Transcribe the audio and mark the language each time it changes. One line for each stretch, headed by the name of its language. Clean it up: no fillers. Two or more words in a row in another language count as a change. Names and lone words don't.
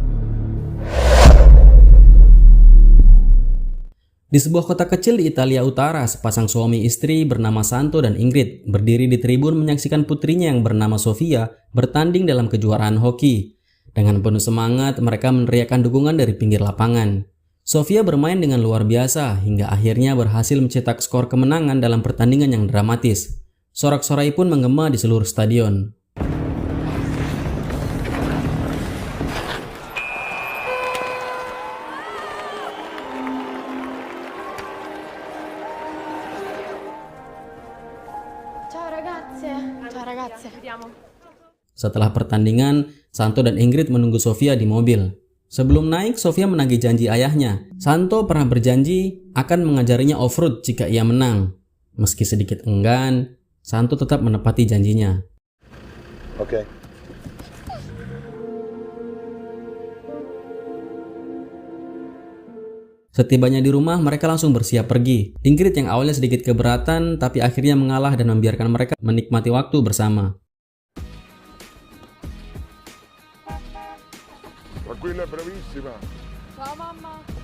Indonesian: Di sebuah kota kecil di Italia Utara, sepasang suami istri bernama Santo dan Ingrid berdiri di tribun menyaksikan putrinya yang bernama Sofia bertanding dalam kejuaraan hoki. Dengan penuh semangat, mereka meneriakkan dukungan dari pinggir lapangan. Sofia bermain dengan luar biasa hingga akhirnya berhasil mencetak skor kemenangan dalam pertandingan yang dramatis. Sorak-sorai pun menggema di seluruh stadion.
Italian: Ciao ragazze. Ciao ragazze.
Indonesian: Setelah pertandingan, Santo dan Ingrid menunggu Sofia di mobil. Sebelum naik, Sofia menagih janji ayahnya. Santo pernah berjanji akan mengajarinya off-road jika ia menang. Meski sedikit enggan, Santo tetap menepati janjinya. Oke. Setibanya di rumah, mereka langsung bersiap pergi. Ingrid yang awalnya sedikit keberatan, tapi akhirnya mengalah dan membiarkan mereka menikmati waktu bersama.
Italian: Tranquilla, bravissima. Ciao mamma.